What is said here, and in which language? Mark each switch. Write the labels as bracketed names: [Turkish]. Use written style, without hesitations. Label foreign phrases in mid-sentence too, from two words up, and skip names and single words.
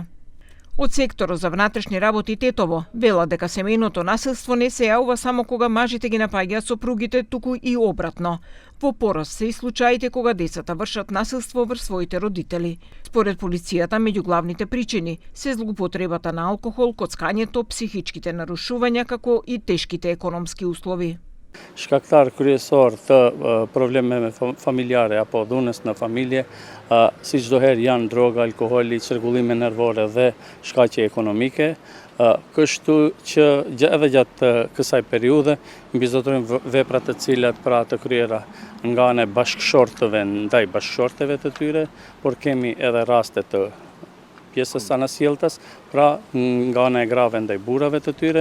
[Macedonian] Од секторот за внатрешни работи Тетово велат дека семејното насилство не се јавува само кога мажите ги напаѓаат сопругите, туку и обратно. Во пораст се и случаите кога децата вршат насилство врз своите родители. Според полицијата, меѓу главните причини се злоупотребата на алкохол, коцкањето, психичките нарушувања, како и тешките економски услови. [Albanian] Shkaktar kryesor të problemeve familjare apo dhunës në familje, si çdo herë janë droga, alkoholi, çrregullime nervore dhe shkaqe ekonomike. Kështu që edhe gjatë kësaj periudhe mbizotojmë vepra të cilat pra të kryera nga ana e bashkëshortëve ndaj bashkëshorteve të tyre, por kemi edhe raste të pjesës anasjelltas, pra nga ana e grave ndaj burrave të tyre.